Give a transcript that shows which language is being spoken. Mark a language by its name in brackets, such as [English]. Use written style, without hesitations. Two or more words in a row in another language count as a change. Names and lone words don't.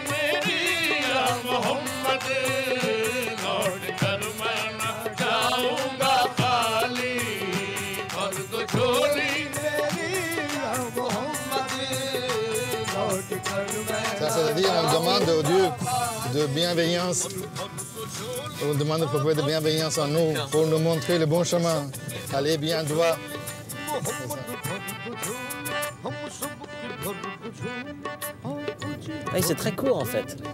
[Hindi] मोहम्मद लौट कर मैं न जाऊंगा खाली भर दो झोली मेरी मोहम्मद लौट कर मैं [French] Ça, c'est-à-dire, on demande au Dieu de bienveillance. On demande au prophète de bienveillance en nous pour nous montrer le bon chemin. Aller bien droit. Oui, c'est très court en fait.